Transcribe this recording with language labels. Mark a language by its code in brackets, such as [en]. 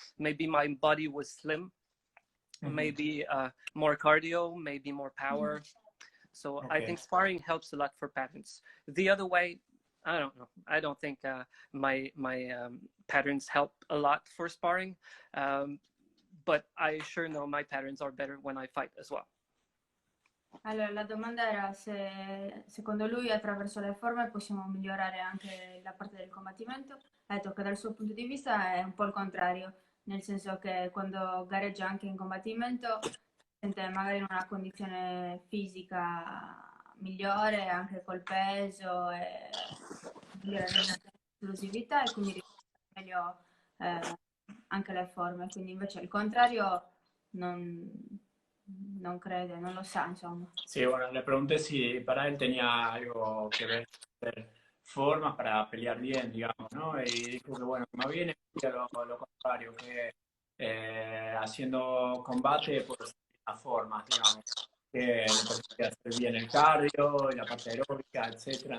[en] Maybe my body was slim. Maybe more cardio, maybe more power. So I think sparring helps a lot for patterns. The other way, I don't know. I don't think my patterns help a lot for sparring, but I sure know my patterns are better when I fight as well. [it] Allora, la domanda era se secondo lui attraverso le forme possiamo migliorare anche la parte del combattimento. Ha detto che dal suo punto di vista è un po' il contrario, nel senso che quando gareggia anche in combattimento si sente magari in una condizione fisica migliore, anche col peso e l'esplosività, e quindi riesce meglio anche le forme. Quindi invece il contrario non crede, non lo sa, insomma. [es] Sí, bueno, le pregunté si para él tenía algo que ver con formas para pelear bien, digamos, ¿no? Y dijo que, bueno, más bien es lo contrario, que haciendo combate por las formas, digamos, que le permite hacer bien el cardio y la parte aeróbica, etcétera.